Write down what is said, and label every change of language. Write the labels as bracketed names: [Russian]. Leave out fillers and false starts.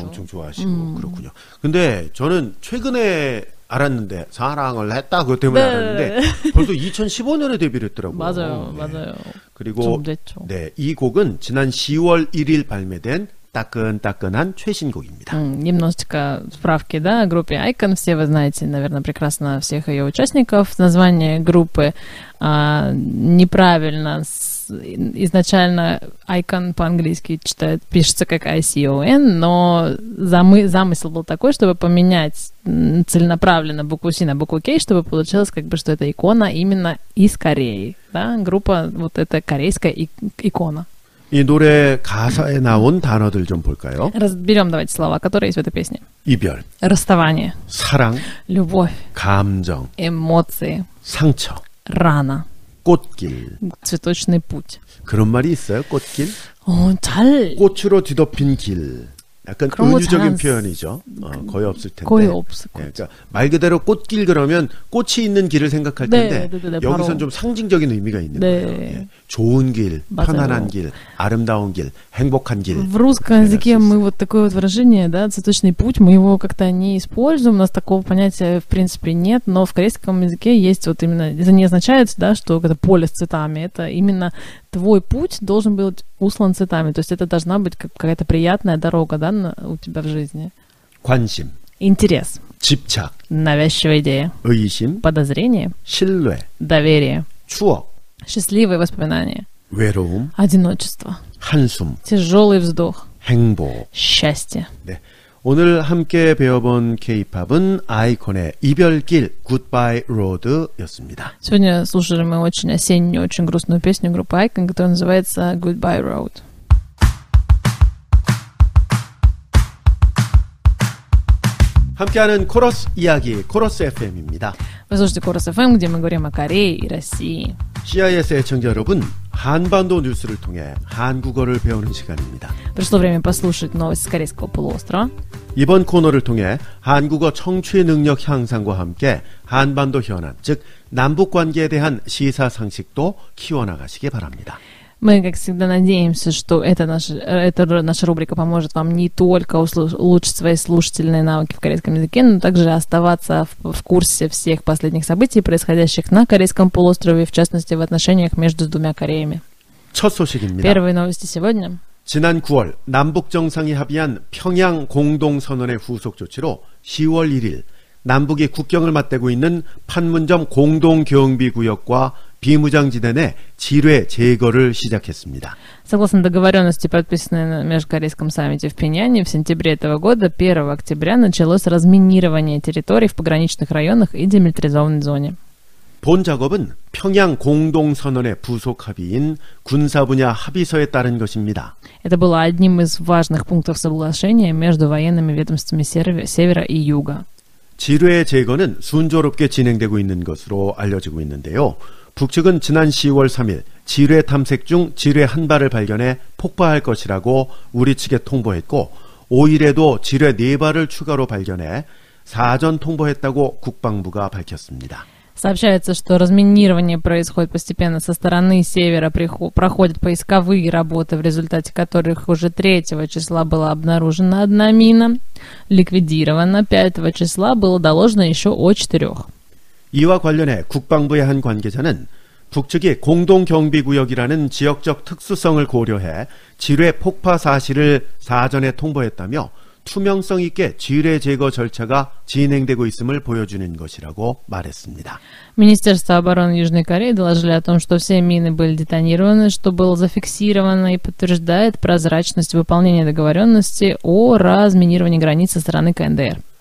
[Korean] 엄청 좋아하시고 그렇군요. 근데 저는 최근에 알았는데 사랑을 했다 그것 때문에 네. 알았는데 벌써 2015년에 데뷔를 했더라고요. 맞아요, 네. 맞아요. 그리고 좀 됐죠. 네, 이 곡은 지난 10월 1일 발매된 따끈따끈한 최신곡입니다. [Russian] Немножечко справки, да, о группе Icon. Все вы знаете, наверное, прекрасно всех ее участников. Название группы неправильно. Изначально Icon по-английски пишется как ICON, но замысел был такой, чтобы поменять целенаправленно букву C на букву K, чтобы получилось как бы, что это икона именно из Кореи. Да? Группа, вот это корейская икона. [Korean] 이 노래 가사에 나온 단어들 좀 볼까요? [Russian] Разберем давайте слова, которые есть в этой песне. [Korean] 이별, [Russian] Расставание, [Korean] 사랑, [Russian] любовь, [Korean] 감정, [Russian] эмоции, [Korean] 상처, [Russian] рана, [Korean] 꽃길. [Russian] цветочный путь. [Korean] 그런 말이 있어요? 꽃길? 잘 꽃으로 뒤덮인 길. 약간 그런 거 은유적인 잘 표현이죠. 거의 없을 텐데. 거의 없을 것 예, 그러니까 말 그대로 꽃길 그러면 꽃이 있는 길을 생각할 네, 텐데 네, 네, 여기선 바로. 좀 상징적인 의미가 있는 네. 거예요. 예. 좋은 길, 맞아요. 편안한 길, 아름다운 길, 행복한 길. [Russian] В русском языке мы вот такое вот выражение, да, цветочный путь, мы его как-то не используем, у нас такого понятия в принципе нет, но в корейском языке есть вот именно, это не означает, да, что это поле с цветами, это именно твой путь должен быть услан цветами, то есть это должна быть какая-то приятная дорога, да, у тебя в жизни. [Korean] 관심, [Russian] Интерес, [Korean] 집착, [Russian] навязчивая идея, [Korean] 의심, [Russian] подозрение, [Korean] 신뢰, [Russian] доверие, [Korean] 추억, [Russian] счастливые воспоминания, [Korean] 외로움, [Russian] одиночество, [Korean] 한숨, [Russian] тяжелый вздох, [Korean] 행복. [Russian] счастье. [Korean] 네. 오늘 함께 배워본 K-팝은 아이콘의 이별길 Goodbye Road였습니다. [Russian] Сегодня слушали мы очень осеннюю, очень грустную песню группы Icon, которая называется Goodbye Road. [Korean] 함께하는 코러스 이야기, 코러스 FM입니다. [Russian] Вы слушаете Корос FM, где мы говорим о Корее и России. [Korean] CIS 애청자 여러분, 한반도 뉴스를 통해 한국어를 배우는 시간입니다. [Russian] Пришло время послушать новости с Корейского полуострова. [Korean] 이번 코너를 통해 한국어 청취 능력 향상과 함께 한반도 현안, 즉 남북 관계에 대한 시사상식도 키워나가시기 바랍니다. [Russian] Мы, как всегда, надеемся, что эта наша рубрика поможет вам не только улучшить свои слушательные навыки в корейском языке, но также оставаться в курсе всех последних событий, происходящих на Корейском полуострове, в частности, в отношениях между двумя Кореями. [Korean] 첫 소식입니다. [Russian] Первые новости сегодня. [Korean] 지난 9월 남북 정상이 합의한 평양 공동선언의 후속 조치로 10월 1일 남북이 국경을 맞대고 있는 판문점 공동경비구역과 비무장지대 내 지뢰 제거를 시작했습니다. [Russian] Согласно договоренности, подписанной на межкорейском саммите в Пхеньяне в сентябре этого года, 1 октября началось разминирование территорий в пограничных районах и демилитаризованной зоне. [Korean] 본 작업은 평양 공동선언의 부속 합의인 군사 분야 합의서에 따른 것입니다. [Russian] Это было одним из важных пунктов соглашения между военными ведомствами Севера и Юга. [Korean] 지뢰 제거는 순조롭게 진행되고 있는 것으로 알려지고 있는데요. 북측은 지난 10월 3일 지뢰 탐색 중 지뢰 한 발을 발견해 폭파할 것이라고 우리 측에 통보했고 5일에도 지뢰 4발을 추가로 발견해 사전 통보했다고 국방부가 밝혔습니다. [Russian] Сообщается, что разминирование происходит постепенно со стороны севера, проходят поисковые работы, в результате которых уже 3 числа была обнаружена 1 мина, ликвидирована, 5 числа было доложено еще о 4. [Korean] 이와 관련해 국방부의 한 관계자는 북측이 공동경비구역이라는 지역적 특수성을 고려해 지뢰 폭파 사실을 사전에 통보했다며 투명성 있게 지뢰 제거 절차가 진행되고 있음을 보여주는 것이라고 말했습니다. [Russian] Министерство обороны Южной Кореи доложили о том, что все мины были детонированы, что было зафиксировано и подтверждает прозрачность выполнения договоренности о разминировании границ со стороны КНДР.